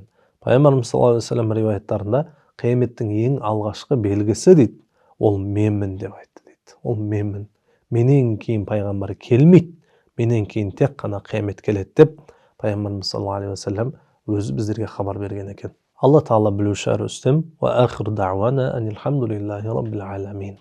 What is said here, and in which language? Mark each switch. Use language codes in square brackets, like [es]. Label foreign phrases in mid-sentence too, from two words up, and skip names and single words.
[kk] Пайғамбарымыз [ar] صلى الله عليه وسلم [kk] риуаяттарында қияметтің ең алғашқы белгісі дейді, ол менмін деп айтты дейді. Ол менмін. Менен кейін пайғамбар келмейді, менен кейін тек қана қиямет келеді деп пайғамбарымыз [ar] صلى الله عليه وسلم [kk] өзі біздерге хабар берген екен. Алла Тағала білуші әрі үстем. [ar] وآخر دعوانا أن الحمد لله رب العالمين.